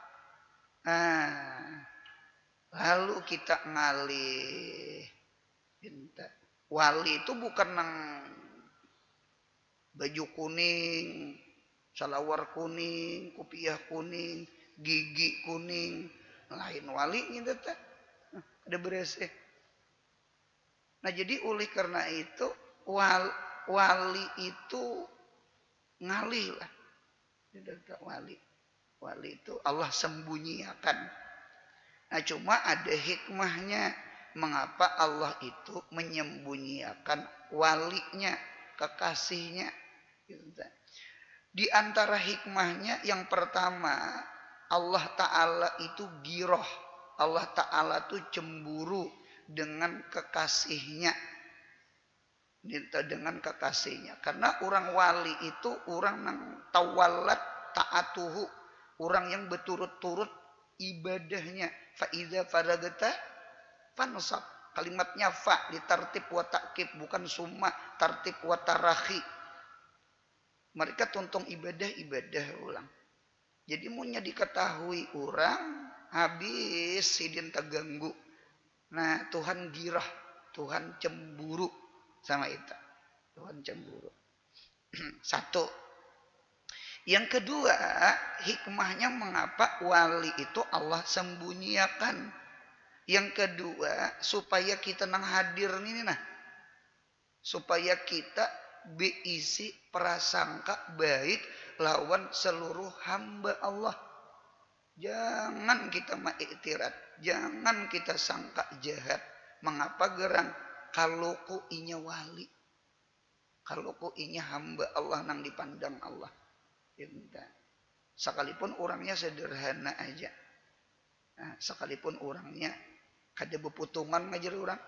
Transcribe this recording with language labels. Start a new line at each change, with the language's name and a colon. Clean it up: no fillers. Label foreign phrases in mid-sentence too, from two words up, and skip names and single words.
Banjar: Lalu kita ngalih wali itu bukan nang baju kuning, salawar kuning, kopiah kuning, gigi kuning, lain wali gitu teh. Ada bereseh. Nah jadi oleh karena itu wali itu ngalih lah.
Indonesian: Wali itu Allah sembunyikan. Nah cuma ada hikmahnya mengapa Allah itu menyembunyikan walinya, kekasihnya. Di antara hikmahnya yang pertama, Allah Ta'ala itu giroh. Allah Ta'ala itu cemburu dengan kekasihnya. Dengan kekasihnya. Karena orang wali itu orang yang
Arabic: توالت طاعته.
Indonesian: Orang yang berturut-turut ibadahnya.
Arabic: فإذا فرغت فانصب.
Indonesian: Kalimatnya fa ditartib
Arabic: وتعقيب.
Indonesian: Bukan
Arabic: ثم ترتيب وتراخي.
Banjar: Mereka tuntung ibadah ulang. Jadi munya diketahui orang habis sidin terganggu.
Indonesian: Nah Tuhan girah, Tuhan cemburu sama itu. Tuhan cemburu. Satu. Yang kedua, hikmahnya mengapa wali itu Allah sembunyikan. Yang kedua, supaya kita nang hadir ini nah. Supaya kita berisi prasangka baik lawan seluruh hamba Allah. Jangan kita mengiktirat, jangan kita sangka jahat.
Banjar: Mengapa gerang? Kalau ku inya wali, kalau ku inya hamba Allah nang dipandang Allah. Sekalipun orangnya sederhana aja, nah, sekalipun orangnya kada beputungan ngajar orang.